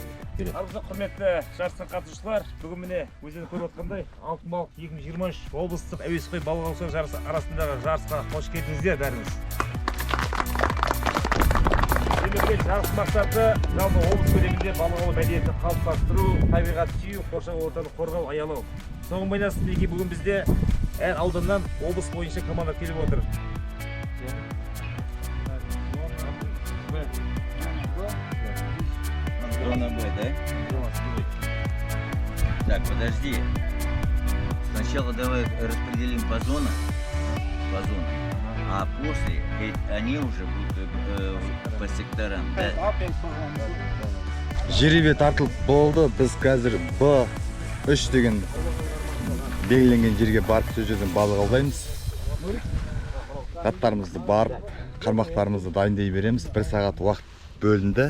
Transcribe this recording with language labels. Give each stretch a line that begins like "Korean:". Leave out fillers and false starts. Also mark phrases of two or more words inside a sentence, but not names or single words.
Kazakh: Армысыз құрметті жарысқа қатысушылар, бүгін міне өздеріңіз көріп отқандай алтын балық 2023 облыстық әуесқой балық аулау жарысы арасындағы жарысқа қош келдіңіздер бәріңіз. Демек жарыс мақсаты жалпы облыс көлемінде балық аулау мәдениетін қалыптастыру, табиғат сүю, қоршаған ортаны қорғау, аялау. Соған байланысты бүгін бізде әр ауданнан облыс бойынша команда келіп отыр.
Russian: Дрона будет, да? Так, подожди. Сначала давай распределим по зонам, а после они уже будут по секторам, да?
Kazakh: Жеребе тартылып болды. Біз қазір Б3 деген белгіленген жерге барып сол жерден балық аулаймыз. Заттарымызды барып, қармақтарымызды дайындай береміз. 1 сағат уақыт бөлінді.